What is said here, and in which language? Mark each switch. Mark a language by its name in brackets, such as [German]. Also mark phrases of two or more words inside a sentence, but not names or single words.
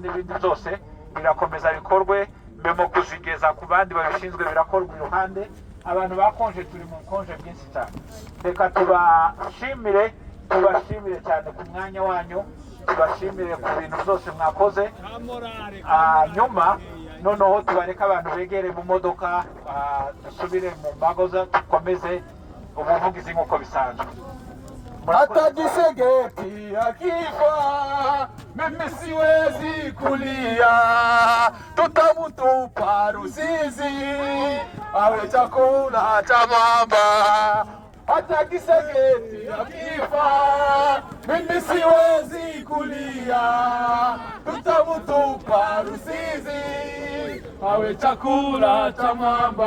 [Kinyarwanda] n'ibindi byose birakomeza bikorwe memo kuzigeza ku bandi babishinzwe birakorwa iruhande abantu bakonje turi mu konje byinshi cyane reka tubashimire cyane ku mwanya wanyu tubashimire ku bintu byose mwakoze nyuma noneho tubareka abantu begere mu modoka dusubire mu magoza dukomeze ubuvugizi nk'uko bisanzwe [Swahili] hata Gisegeti akifa mimi siwezi kulia, tutamutupa Rusizi awe chakula cha mamba. Hata Gisegeti akifa mimi siwezi kulia, tutamutupa Rusizi awe chakula cha mamba.